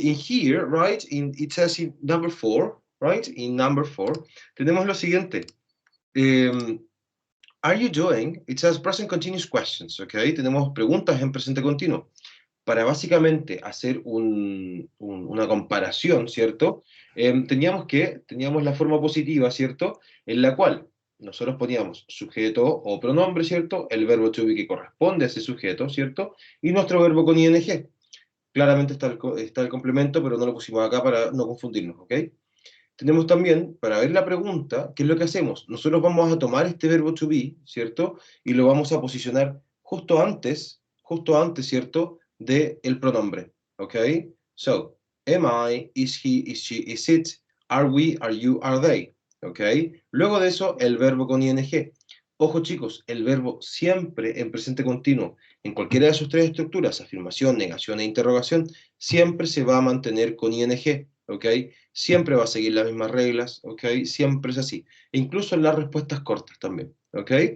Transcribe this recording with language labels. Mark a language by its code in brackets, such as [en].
[en] In here, right, it says in number 4, right? In number 4, [es] tenemos lo siguiente. [en] Are you doing? It says present continuous questions, ¿ok? [es] Tenemos preguntas en presente continuo. Para básicamente hacer una comparación, ¿cierto? Teníamos la forma positiva, ¿cierto? En la cual nosotros poníamos sujeto o pronombre, ¿cierto? El verbo to be que corresponde a ese sujeto, ¿cierto? Y nuestro verbo con ing. Claramente está el complemento, pero no lo pusimos acá para no confundirnos, ¿ok? Tenemos también, para ver la pregunta, ¿qué es lo que hacemos? Nosotros vamos a tomar este verbo to be, ¿cierto? Y lo vamos a posicionar justo antes, ¿cierto? Del pronombre, ¿ok? [en] So, am I, is he, is she, is it, are we, are you, are they, ¿ok? [es] Luego de eso, el verbo con ing. Ojo chicos, el verbo siempre en presente continuo, en cualquiera de sus tres estructuras, afirmación, negación e interrogación, siempre se va a mantener con ing, ¿ok? Siempre va a seguir las mismas reglas, ¿ok? Siempre es así. E incluso en las respuestas cortas también, ¿ok?